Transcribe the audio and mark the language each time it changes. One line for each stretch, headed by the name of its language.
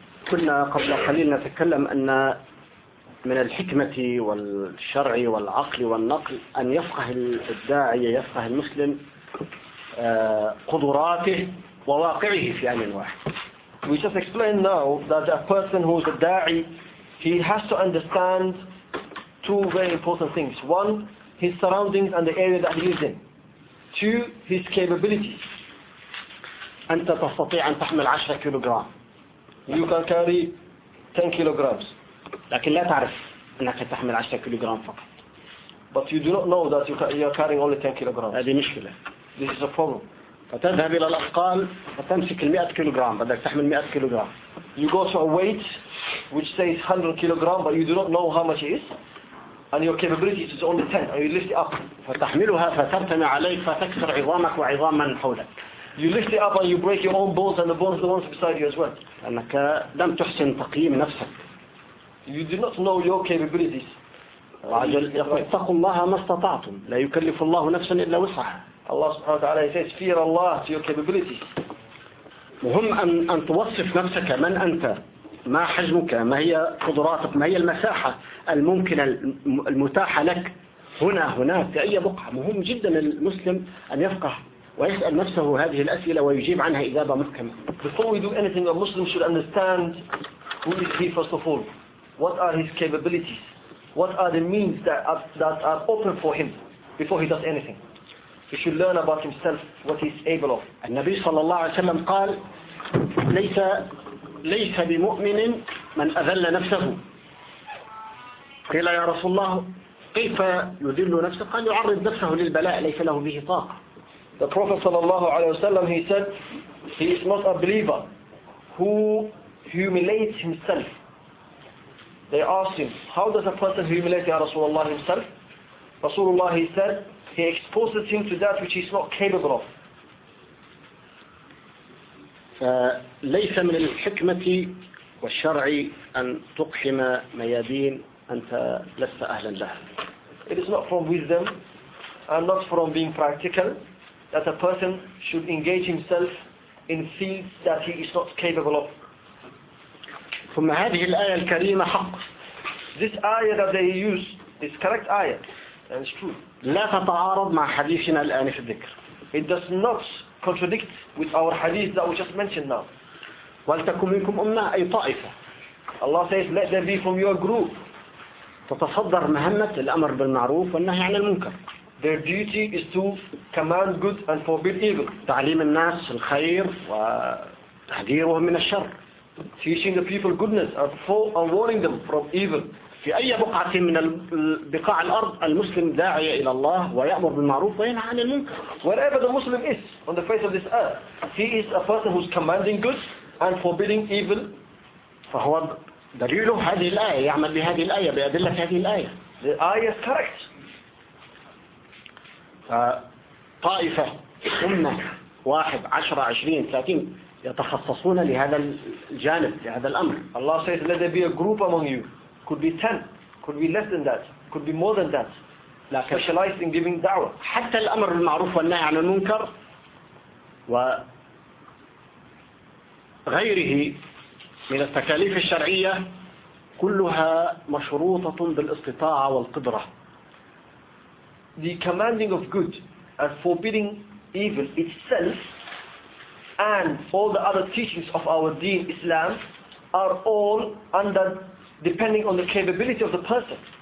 Arabic: كنا قبل قليل نتكلم أن من الحكمة والشرع والعقل والنقل أن يفقه الداعي يفقه المسلم قدراته وواقعه في آن واحد.
English: We just explain now that a person who is a da'i, he has to understand two very important things. One, his surroundings and the area that he is in. Two, his capabilities.
Arabic: أنت تستطيع أن تحمل 10 كيلوغرام.
English: You can carry 10 kilograms.
Arabic: لكن لا تعرف أنك تحمل 10 كيلوغرام فقط.
English: But you do not know that you are carrying only 10 kilograms.
Arabic: هذه مشكلة.
English: This is a problem.
Arabic: فتذهب إلى الأثقال فتمسك المئة كيلوغرام بدك تحمل مئة كيلوغرام.
English: You go to a weight which says 100 kilograms but you do not know how much it is and your capability is only 10 and you lift it up.
Arabic: فتحملها فترتمي عليك فتكسر عظامك وعظام من حولك.
English: You lift it up and you break your own bones and the bones of the ones beside you as well.
Arabic: لأنك لم تحسن تقييم نفسك.
English: You do not know your capabilities.
Arabic: وعجل يقول اتقوا الله ما استطعتم لا يكلف الله نفسا إلا وسعها.
English: Allah
Arabic: subhanahu wa ta'ala
English: says, fear Allah to your capabilities.
Arabic: مهم أن توصف نفسك من أنت ما حجمك ما هي قدراتك ما هي المساحة الممكنة المتاحة لك هنا هناك في أي بقعة. مهم جدا للمسلم أن يفقه ويسأل نفسه هذه الأسئلة ويجيب عنها إجابة محكمة.
English: Before we do anything, a Muslim should understand who is he first of all. What are his capabilities? What are the means that are open for him before he does anything? He should learn about himself, what he's able of.
Arabic: النبي صلى الله عليه وسلم قال ليس ليس بمؤمن من أذل نفسه. قيل يا رسول الله كيف يذل نفسه؟ قال يعرض نفسه للبلاء ليس له به طاقة.
English: The Prophet
Arabic: صلى الله عليه وسلم
English: he said he is not a believer who humiliates himself. They asked him, how does a person humiliate Ya Rasulullah himself? Rasulullah he said, he exposes him to that which he is not capable of.
Arabic: فليس من الحكمة والشرع أن تقحم ميادين أنت لست أهلا لها.
English: It is not from wisdom and not from being practical that a person should engage himself in fields that he is not capable of.
Arabic: ثم هذه الآية الكريمة حق.
English: This ayah that they use is correct ayah and it's true.
Arabic: لا تتعارض مع حديثنا الآن في الذكر.
English: It does not contradict with our hadith that we just mentioned now.
Arabic: ولتكن منكم أمة أي طائفة.
English: Allah says let there be from your group.
Arabic: تتصدر مهمة الأمر بالمعروف والنهي عن المنكر.
English: Their duty is to command good and forbid evil.
Arabic: تعليم الناس الخير وتحذيرهم من الشر.
English: Teaching the people goodness and warning them from evil.
Arabic: في أي بقعة من بقاع الأرض المسلم داعي إلى الله ويأمر بالمعروف وينهى عن المنكر.
English: Wherever the Muslim is on the face of this earth, he is a person who's commanding good and forbidding evil.
Arabic: فهو دليله هذه الآية يعمل بهذه الآية بأدلة هذه الآية.
English: The ayah is correct.
Arabic: طائفة أمة واحد عشرة عشرين ثلاثين يتخصصون لهذا الجانب لهذا الأمر.
English: Allah says let there be a group among you. Could be 10, could be less than that, could be more than that.
Arabic: لكن
English: specialized in giving دعوة.
Arabic: حتى الأمر المعروف والنهي عن المنكر و غيره من التكاليف الشرعية كلها مشروطة بالاستطاعة والقدرة.
English: The commanding of good and forbidding evil itself and all the other teachings of our deen Islam are all under depending on the capability of the person.